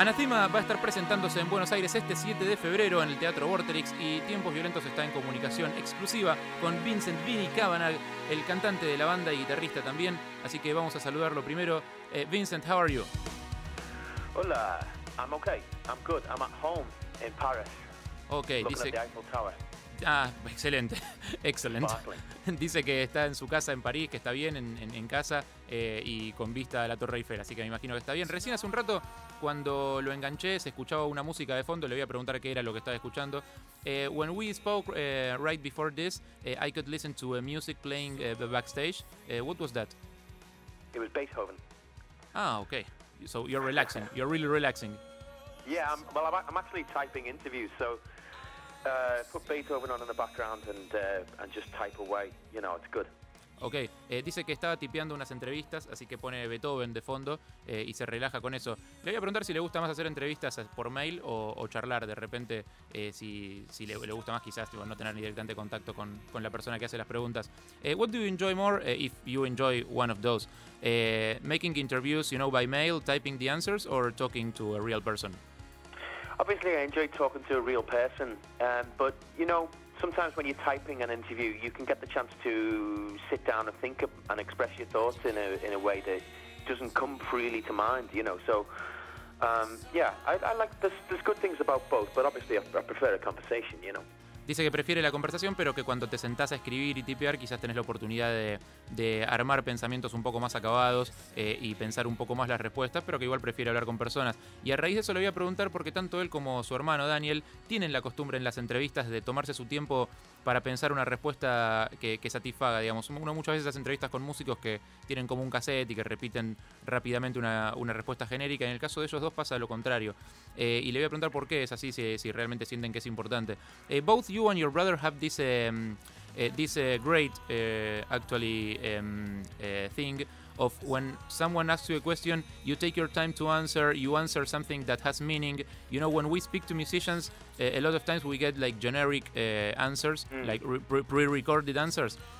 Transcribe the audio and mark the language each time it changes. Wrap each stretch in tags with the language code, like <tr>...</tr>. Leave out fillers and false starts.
<es>Va a estar presentándose en Buenos Aires este 7 de febrero en el Teatro Vorterix y Tiempos Violentos está en comunicación exclusiva con Vincent Vinny Cavanagh, el cantante de la banda y guitarrista también. Así que vamos a saludarlo primero. Vincent,</es> <en>how are you? Hola, I'm okay, I'm good, I'm at home in Paris.</en> <es>Okay, dice. Ah, excelente, excelente. Dice que está en su casa en París, que está bien en casa y con vista a la Torre Eiffel, así que me imagino que está bien. Recién hace un rato, cuando lo enganché, se escuchaba una música de fondo. Le voy a preguntar qué era lo que estaba escuchando.</es> <en>When we spoke right before this, I could listen to a music playing backstage. What was that? It was Beethoven. Ah, okay. So you're relaxing. You're really relaxing. Yeah, I'm actually typing interviews, so... put Beethoven on in the background and just type away, you know, it's good.</en> <es>Okay, dice que estaba tipeando unas entrevistas, así que pone Beethoven de fondo y se relaja con eso. Le voy a preguntar si le gusta más hacer entrevistas por mail o charlar, de repente, si le gusta más quizás tipo, no tener ni directamente contacto con la persona que hace las preguntas.</es> <en>What do you enjoy more, if you enjoy one of those? Making interviews, you know, by mail, typing the answers, or talking to a real person? Obviously, I enjoy talking to a real person, but, you know, sometimes when you're typing an interview, you can get the chance to sit down and think and express your thoughts in a way that doesn't come freely to mind, you know. So, I like, there's good things about both, but obviously I prefer a conversation, you know.</en> <es>Dice que prefiere la conversación, pero que cuando te sentás a escribir y tipear, quizás tenés la oportunidad de armar pensamientos un poco más acabados y pensar un poco más las respuestas, pero que igual prefiere hablar con personas. Y a raíz de eso le voy a preguntar porque tanto él como su hermano Daniel tienen la costumbre en las entrevistas de tomarse su tiempo para pensar una respuesta que satisfaga, digamos. Uno muchas veces hace entrevistas con músicos que tienen como un cassette y que repiten rápidamente una respuesta genérica. En el caso de ellos dos pasa lo contrario. Y le voy a preguntar por qué es así, si realmente sienten que es importante.</es> <en>Both you and your brother have this thing of when someone asks you a question, you take your time to answer, you answer something that has meaning. You know, when we speak to musicians, a lot of times we get like generic answers, like pre-recorded answers.</en>